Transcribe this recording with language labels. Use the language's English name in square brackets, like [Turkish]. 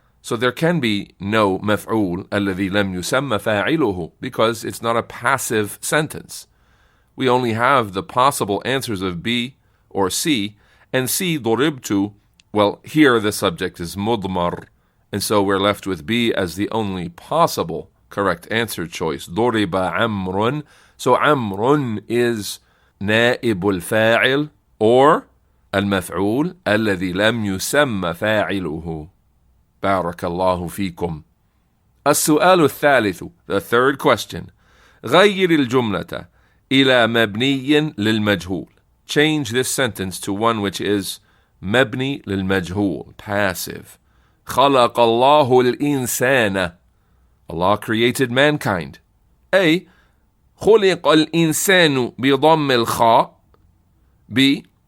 [English] So there can be no مفعول الذي لم يسمى فاعله because it's not a passive sentence. We only have the possible answers of B or C, and C, ضربت, well, here the subject is مضمر, and so we're left with B as the only possible correct answer choice. [Arabic] ضرب عمرو. [English] So عمرو is نائب الفاعل or المفعول الذي لم يسمى فاعله. [Arabic] بارك الله فيكم. [English] السؤال الثالث, the third question. [Arabic] غير الجملة إلى مبني للمجهول. [English] Change this sentence to one which is مبني للمجهول, passive. خلق الله الإنسان. Allah created mankind. A. [Arabic] خلق الإنسان بضم الخاء. B.